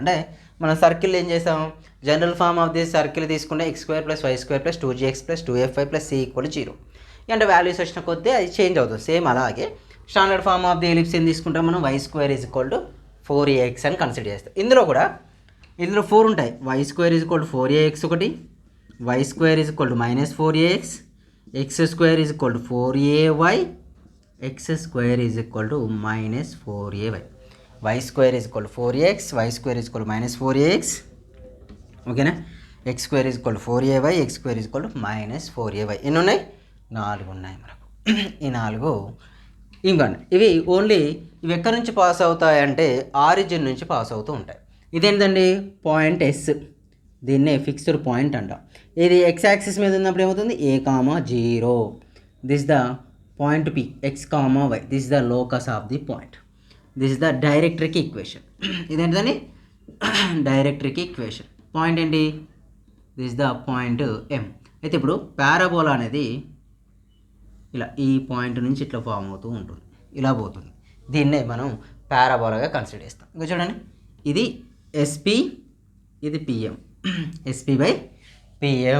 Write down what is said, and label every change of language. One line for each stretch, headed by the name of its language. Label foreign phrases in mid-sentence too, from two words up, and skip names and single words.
Telugu: అంటే మనం సర్కిల్ ఏం చేసాం,
English: general form of the circle
Telugu: తీసుకుంటే x² + y² + 2gx + 2fy + c = 0. అంటే వాల్యూస్ వచ్చిన కొద్దీ అది చేంజ్ అవుతుంది. సేమ్ అలాగే
English: standard form of the ellipse
Telugu: ఏం తీసుకుంటాం మనం, y² = 4ax అని కన్సిడర్ చేస్తాం. ఇందులో 4 ఉంటాయి. y² = 4ax ఒకటి, y² = -4ax, x² = 4ay, x² = -4ay, y² = 4ax, y² = -4ax, ఓకేనా, x² = 4ay, x² = -4ay. ఎన్ని ఉన్నాయి, 4 ఉన్నాయి మనకు. ఈ 4 ఇంకండి. ఇవి ఓన్లీ ఇవి ఎక్కడి నుంచి పాస్ అవుతాయంటే ఆరిజిన్ నుంచి పాస్ అవుతూ ఉంటాయి. ఇదేంటండి, పాయింట్ ఎస్, దీన్నే
English: fixed point
Telugu: అంటాం. ఇది
English: x axis
Telugu: మీద ఉన్నప్పుడు ఏమవుతుంది,
English: a,0, this the point P, x, y, this the locus of the point, this the directrix equation.
Telugu: ఇదేంటండి,
English: directrix equation. పాయింట్ ఏంటి, this the point M.
Telugu: అయితే ఇప్పుడు పారాబోలా అనేది ఇలా ఈ పాయింట్ నుంచి ఇట్లా ఫామ్ అవుతూ ఉంటుంది, ఇలా పోతుంది. దీన్నే మనం పారాబోలాగా కన్సిడర్ చేస్తాం. ఇంకా చూడండి, ఇది ఎస్పి, ఇది పిఎం, SP/PM.